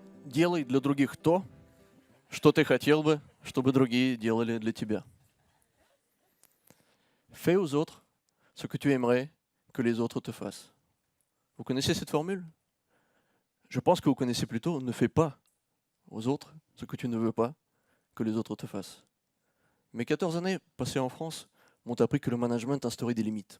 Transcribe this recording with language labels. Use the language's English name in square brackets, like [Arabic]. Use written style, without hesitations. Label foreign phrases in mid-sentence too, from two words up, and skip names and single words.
[Russian] Делай для других то, что ты хотел бы, чтобы другие делали для тебя. [French] Fais aux autres ce que tu aimerais que les autres te fassent. Vous connaissez cette formule? Je pense que vous connaissez plutôt ne fais pas aux autres ce que tu ne veux pas que les autres te fassent. Mes 14 années passées en France m'ont appris que le management instaurait des limites.